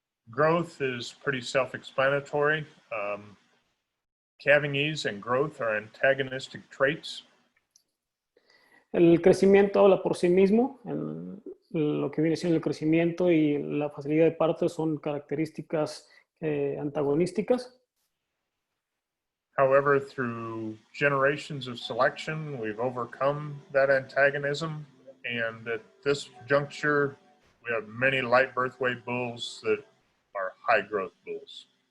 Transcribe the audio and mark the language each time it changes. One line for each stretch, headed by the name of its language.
English: Growth is pretty self-explanatory. Calving ease and growth are antagonistic traits.
Spanish: El crecimiento habla por sí mismo. Lo que viene siendo el crecimiento y la facilidad de parto son características antagonísticas.
English: However, through generations of selection, we've overcome that antagonism. And at this juncture, we have many light birth weight bulls that are high growth bulls.